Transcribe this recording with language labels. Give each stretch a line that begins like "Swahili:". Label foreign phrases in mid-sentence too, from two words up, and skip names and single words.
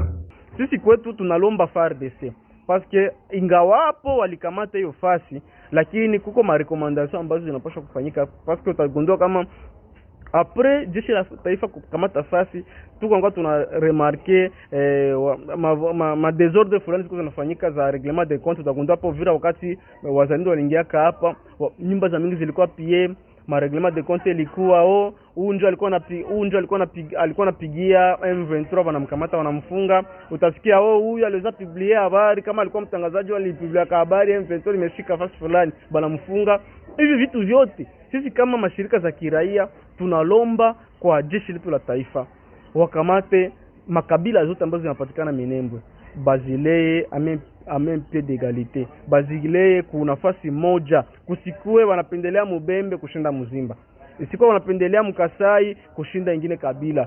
Swahili: Sisi kwetu tunalomba FARDC paske ingawapo walikamata hiyo fasi, lakini kuko marekomandasyon ambazo zinapaswa kufanyika, paske utagundua kama apres jeshi la taifa kukamata fasi tuko tuna remarke ma desordre fulani ziko zinafanyika za
French: reglement de compte.
Swahili: Utagundua hapo vira wakati wazalendo waliingia hapa, nyumba za mingi zilikuwa pie, ma
French: reglement de compte
Swahili: ilikuwa unjo alikuwa anapigia M23 wanamkamata wanamfunga. Utasikia huyu aliweza publier habari kama alikuwa mtangazaji alipublia habari M23 imeshika fasi fulani banamfunga. Hivi vitu vyote sisi kama mashirika za kiraia tunalomba kwa jeshi letu la taifa wakamate makabila zote ambazo zinapatikana Minembwe, bazilee amen
French: pied d'égalité,
Swahili: bazilee kuna nafasi moja, kusikue wanapendelea Mubembe kushinda Muzimba, isikuwa wanapendelea Mkasai kushinda ingine kabila.